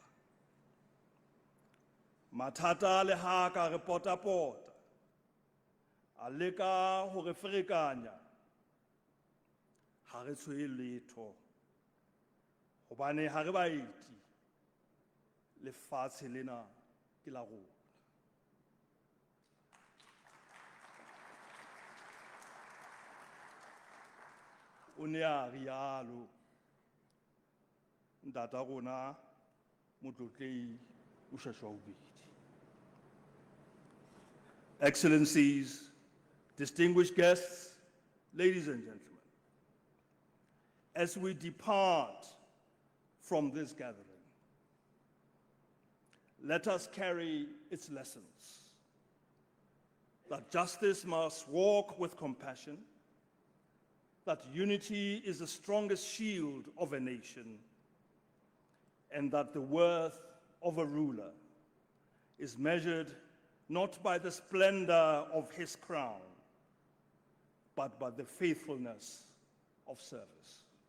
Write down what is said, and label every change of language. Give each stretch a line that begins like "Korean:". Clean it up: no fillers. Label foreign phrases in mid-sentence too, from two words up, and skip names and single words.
Southern Sotho: Mathata le ha ka re pota-pota a leka ho re ferekanya, ha re tshwere letho hobane ha re baeti, lefatshe lena ke la rona. O ne a rialo ntata rona motlotlei Moshoeshoe wa bobedi.
English: Excellencies, distinguished guests, ladies and gentlemen, as we depart from this gathering, let us carry its lessons, that justice must walk with compassion, that unity is the strongest shield of a nation, and that the worth of a ruler is measured not by the splendor of his crown, but by the faithfulness of service.